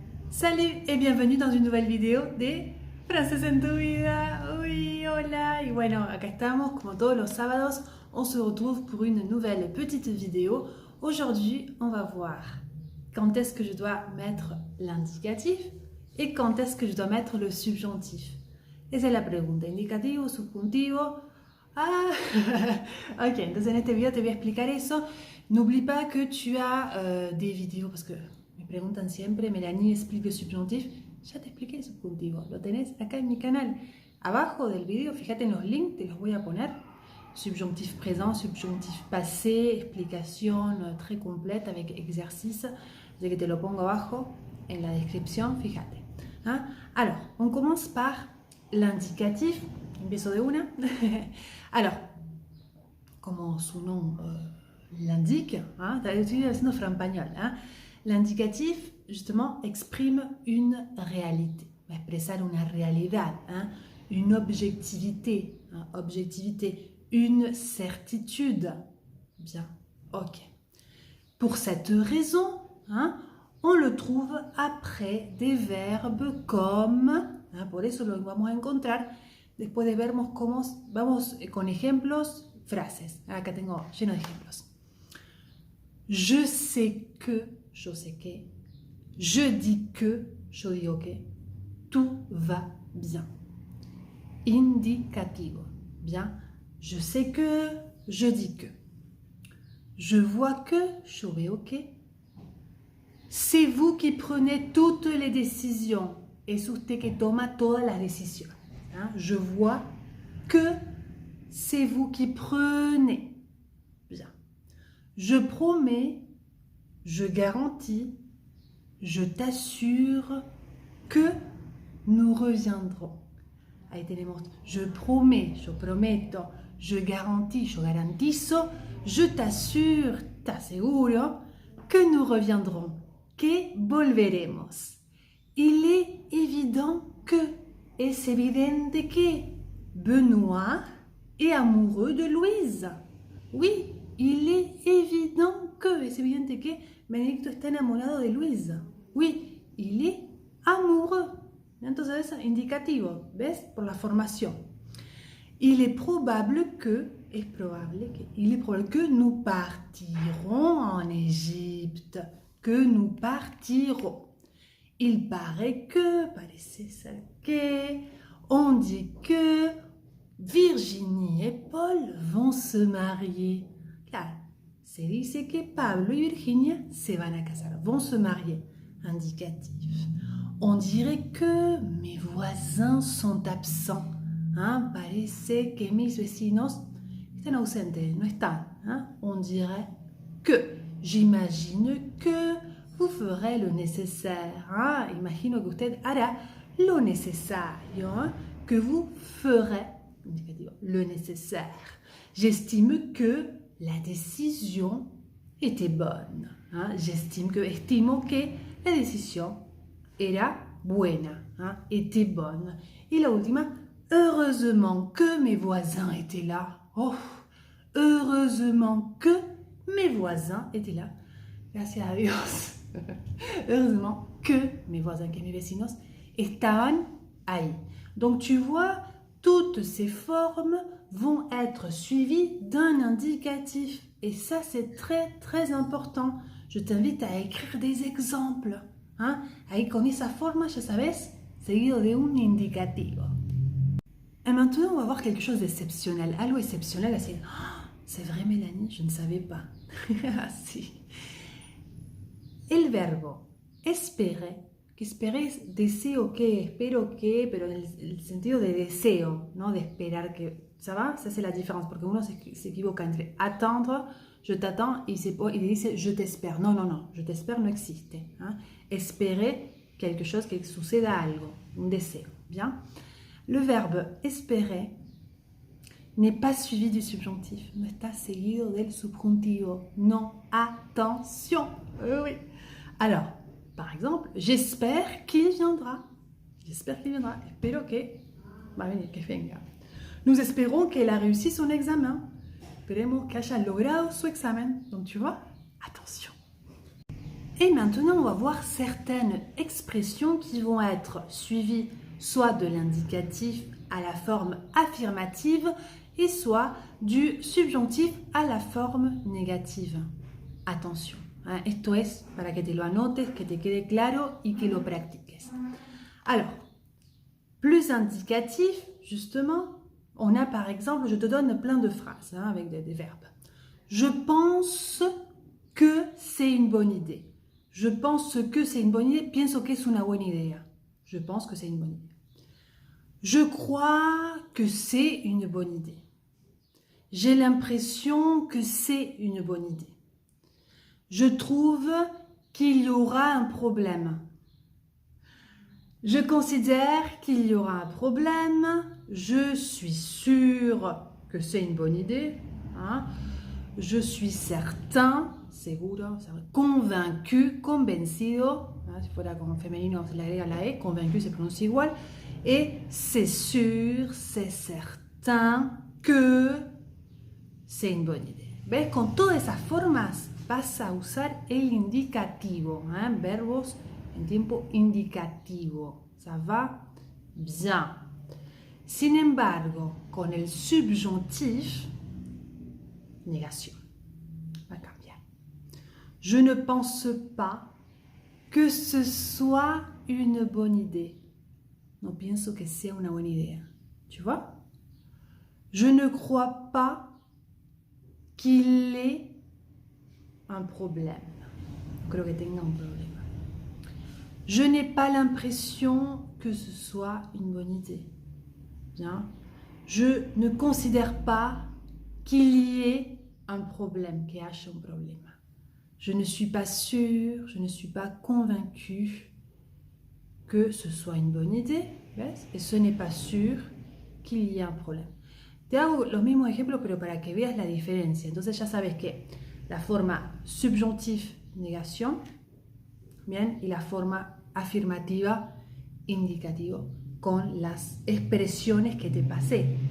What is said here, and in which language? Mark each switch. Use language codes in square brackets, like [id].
[fr] Salut et bienvenue dans une nouvelle vidéo de Frases en tu vida. [es] Uy, hola. Y bueno, acá estamos como todos los sábados. [fr] On se retrouve pour une nouvelle petite vidéo. Aujourd'hui, on va voir quand est-ce que je dois mettre l'indicatif et quand est-ce que je dois mettre le subjonctif. [es] Esa es la pregunta. Indicativo, subjuntivo. Ah, ok, entonces en este video te voy a explicar eso. [fr] N'oublie pas que tu as des vidéos parce que [es] me preguntan siempre, [fr] Melanie explique el subjuntif. [es] Ya te expliqué el subjuntivo, lo tenés acá en mi canal. Abajo del video, fíjate en los links, te los voy a poner. [fr] Subjonctif présent, subjonctif passé, [es] explicación [fr] très complète avec exercice. [es] Así que te lo pongo abajo en la descripción, fíjate. ¿Ah? [fr] Alors, on commence par l'indicatif. [es] Empiezo de una. [fr] Alors, como su nom l'indique, hein, [es] estoy haciendo frampañol, [fr] hein. L'indicatif, justement, exprime une réalité, [es] va expresar una realidad, [fr] hein, une objectivité, hein, objectivité, une certitude. Bien, ok. Pour cette raison, hein, on le trouve après des verbes comme, [es] hein, por eso lo vamos a encontrar después de vermos cómo, vamos con ejemplos, frases. Acá tengo lleno de ejemplos. [fr] Je sais que, je dis que, [es] yo digo que, [fr] tout va bien. Indicativo, bien. Je sais que, je dis que. Je vois que, [es] yo veo que. [fr] C'est vous qui prenez toutes les décisions. [es] Es usted que toma todas las decisiones. Hein? [fr] Je vois que c'est vous qui prenez. Bien. Je promets, je garantis, je t'assure que nous reviendrons. [es] Ahí tenemos, [fr] je promets, [es] yo prometo, [fr] je garantis, [es] yo garantizo, [fr] je t'assure, [es] t'asseguro, [fr] que nous reviendrons, [es] que volveremos. [fr] Il est évident que, [es] es evidente que, [fr] Benoît est amoureux de Louise. Oui, il est évident que, [es] es evidente que, Benedicto está enamorado de Louise. [fr] Oui, il est amoureux. [es] Entonces es indicativo, ¿ves? Por la formación. [fr] Il est probable que, [es] es probable que, [fr] il est probable que nous partirons en Égypte. Que nous partirons. Il paraît que, [es] parece ser que, [fr] on dit que Virginie et Paul vont se marier. [es] Claro, se dice que Pablo y Virginia se van a casar, [fr] vont se marier. Indicatif. On dirait que mes voisins sont absents. Hein? [es] Parece que mis vecinos están ausentes, no están. [fr] Hein? On dirait que. J'imagine que vous ferez le nécessaire. Hein? [es] Imagino que usted hará lo necesario. Hein? [fr] Que vous ferez le nécessaire. J'estime que la décision était bonne. Hein? J'estime que, [es] estimo que [fr] la décision [es] era buena, [fr] hein? Était bonne. Et [es] la última, [fr] heureusement que mes voisins étaient là. Oh, heureusement que mes voisins étaient là. [es] Gracias a Dios. [fr] Heureusement que mes voisins, [es] que mes vecinos estaban ahí. [fr] Donc tu vois, toutes ces formes vont être suivies d'un indicatif. Et ça, c'est très, très important. Je t'invite à écrire des exemples. ¿Ah? [es] Ahí con esa forma, ya sabes, seguido de un indicativo. [fr] Et maintenant, on va voir quelque chose d'exceptionnel. Algo exceptionnel, c'est oh, c'est vrai, Mélanie, je ne savais pas. [es] Ah, si. El verbo espere, que espere es deseo que, espero que, pero en el sentido de deseo, ¿no? De esperar que. [fr] ¿Ça va? Ça, c'est la différence, [es] porque uno [fr] s'équivoque entre attendre, je t'attends, y dice je t'espère. Non, non, non, je t'espère [es] no existe. Hein? [fr] Esperer quelque chose, [es] que suceda algo, un deseo. Bien? [fr] Le verbe espérer n'est pas suivi du subjonctif, [es] no está seguido del subjuntivo. [fr] Non, attention. Oui. Alors, par exemple, j'espère qu'il viendra. J'espère qu'il viendra. [es] Espero que va a venir, que venga. [fr] Nous espérons qu'elle a réussi son examen. [es] Esperemos que haya logrado su examen. [fr] Donc, tu vois, attention. Et maintenant, on va voir certaines expressions qui vont être suivies soit de l'indicatif à la forme affirmative et soit du subjonctif à la forme négative. Attention, hein, [es] esto es para que te lo anotes, que te quede claro y que lo practiques. [fr] Alors, plus indicatif, justement, on a par exemple, je te donne plein de phrases hein, avec des verbes. Je pense que c'est une bonne idée. Je pense que c'est une bonne idée. [es] Pienso que es una buena idea. [fr] Je pense que c'est une bonne idée. Je crois que c'est une bonne idée. J'ai l'impression que c'est une bonne idée. Je trouve qu'il y aura un problème. Je considère qu'il y aura un problème. Je suis sûre que c'est une bonne idée. Hein. Je suis certain, [es] seguro, [fr] convaincu, [es] convencido. Hein, si fuera con femenino, se le agrega la E. Convaincu se pronuncia igual. [fr] Et c'est sûr, c'est certain que c'est une bonne idée. [es] ¿Ves? Con todas esas formas vas a usar el indicativo, hein? Verbos en tiempo indicativo. [fr] ¿Ça va? [es] Bien. Sin embargo, con el subjonctif, négación. Va a cambiar. [fr] Je ne pense pas que ce soit une bonne idée. [es] No pienso que sea una buena idea. [fr] Tu vois? Je ne crois pas qu'il ait un problème. [es] Creo que tenga [fr] un problème. Je n'ai pas l'impression que ce soit une bonne idée. Bien. Je ne considère pas qu'il y ait un problème, [es] que haya un problème. [fr] Je ne suis pas sûre, je ne suis pas convaincue que ce soit une bonne idée. ¿Ves? Et ce n'est pas sûr qu'il y ait un problème. [es] Te hago los mismos ejemplos, pero para que veas la diferencia. Entonces ya sabes que la forma subjuntif, negación, bien, y la forma afirmativa, indicativo, con las expresiones que te pasé.